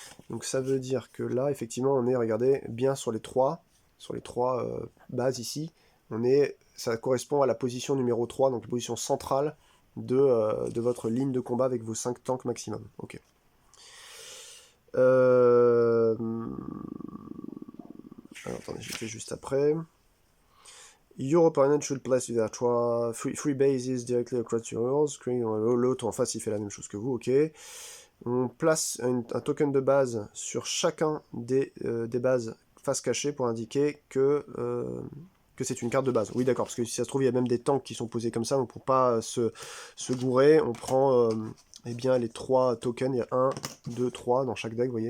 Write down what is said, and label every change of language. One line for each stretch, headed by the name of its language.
French: Donc ça veut dire que là, effectivement, on est, regardez, bien sur les trois bases ici. Ça correspond à la position numéro 3, donc la position centrale de votre ligne de combat avec vos 5 tanks maximum. Ok. Alors, attendez, je fais juste après.
English: Your opponent should place their three bases directly across your walls.
French: L'autre en face, il fait la même chose que vous, ok. On place un token de base sur chacun des bases face cachée pour indiquer que c'est une carte de base. Oui, d'accord, parce que si ça se trouve, il y a même des tanks qui sont posés comme ça, donc pour pas se gourer, on prend eh bien, les 3 tokens, il y a 1, 2, 3 dans chaque deck, vous voyez.